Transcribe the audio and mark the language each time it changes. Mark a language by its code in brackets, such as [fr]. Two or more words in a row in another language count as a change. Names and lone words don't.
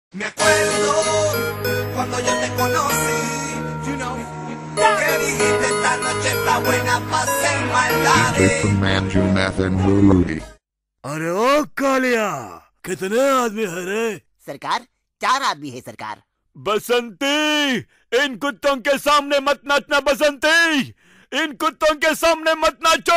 [es] Me acuerdo cuando yo te conocí, que dijiste esta noche está buena para hacer maldades. [hi] अरे ओ कालिया, कितने आदमी है रे? सरकार 4 आदमी है सरकार। बसंती, इन कुत्तों के सामने मत नाचना बसंती, इन कुत्तों के सामने मत नाचो।